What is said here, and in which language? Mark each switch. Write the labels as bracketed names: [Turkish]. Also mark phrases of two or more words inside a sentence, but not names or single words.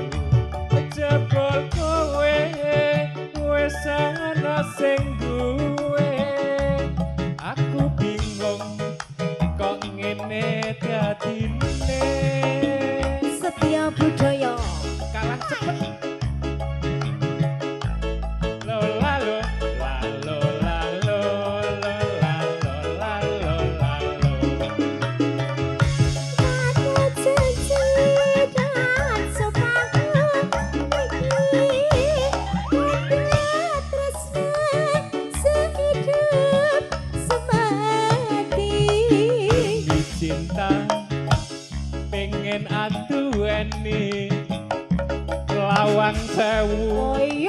[Javanese] Jebol kowe wis ana sing duwe. Aku bingung kok ngene dadine. [Indonesian] Setia budaya [Javanese] Kalah cepet. Lo lalo lalo lalo lalo lalo lalo. Aku janji dan sumpahku iki ada tresna [Indonesian] sehidup semati. Demi cinta [Javanese] pengen adueni lawang sewu